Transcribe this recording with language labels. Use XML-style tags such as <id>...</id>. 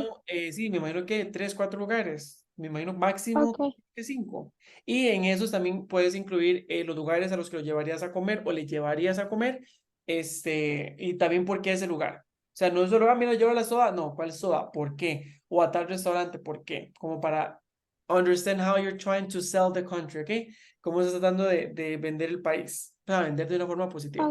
<es>pero sí, me imagino que 3, 4 lugares, me imagino máximo Ok, que 5. Y en esos también puedes incluir los lugares a los que lo llevarías a comer o le llevarías a comer, y también por qué ese lugar. O sea, no es solo, mira, lleva la soda, no, ¿cuál soda? ¿Por qué? O a tal restaurante, ¿por qué? Como para</es> <en>understand how you're trying to sell the country, ¿ok?</en> <es>Cómo estás tratando de vender el país, para vender de una forma positiva.</es>